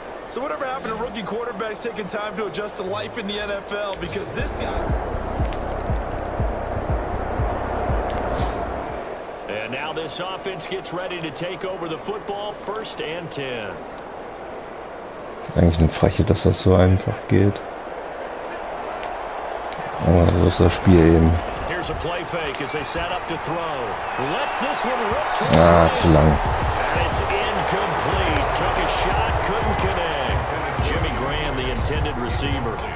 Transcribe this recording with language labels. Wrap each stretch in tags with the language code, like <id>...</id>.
<en>So whatever happened to rookie quarterbacks taking time to adjust to life in the NFL? Because this guy... And now this offense gets ready to take over the football, 1st and 10.</en> <de>Ist eigentlich eine Freche, dass das so einfach geht. Aber so ist das Spiel eben.</de> <en>Here's a play fake as they set up to throw. Lets this one rip to</en> <de>Zu lang.</de> <en>And it's incomplete. Took a shot, couldn't connect. Jimmy Graham, the intended receiver.</en>